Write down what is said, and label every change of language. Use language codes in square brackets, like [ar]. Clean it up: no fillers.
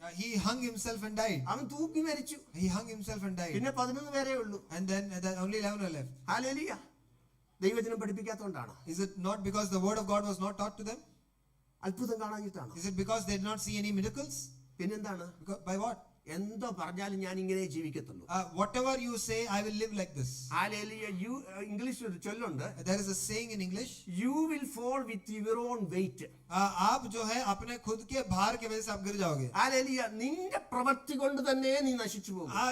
[en] He hung himself and died. [ml] അവൻ തൂക്കി മരിച്ചു. [en] He hung himself and died. [ml] പിന്നെ 11 പേരേ ഉള്ളൂ. [en] And then only 11 were left. [ml] Hallelujah. ദൈവജനം പഠിപ്പിക്കാത്തതുകൊണ്ടാണ്. [en] Is it not because the word of God was not taught to them? [ml] അത്ഭുതം കാണാഞ്ഞിട്ടാണ്. [en] Is it because they did not see any miracles? [ml] പിന്നെന്താണ്? [en] By what? [ml] എന്തോ പറഞ്ഞാലും ഞാൻ ഇങ്ങനെ ജീവിക്കത്തുള്ളൂ. [en] Whatever you say, I will live like this. [ml] Hallelujah. ഇംഗ്ലീഷിൽ ഒരു ചൊല്ലുണ്ട്. [en] There is a saying in English. You will fall with your own weight. [hi] आप जो है अपने खुद के भार की वजह से आप गिर जाओगे. [ml] ഹല്ലേലൂയ. നിന്റെ പ്രവൃത്തി കൊണ്ട് തന്നെ നീ നശിച്ചു പോകും.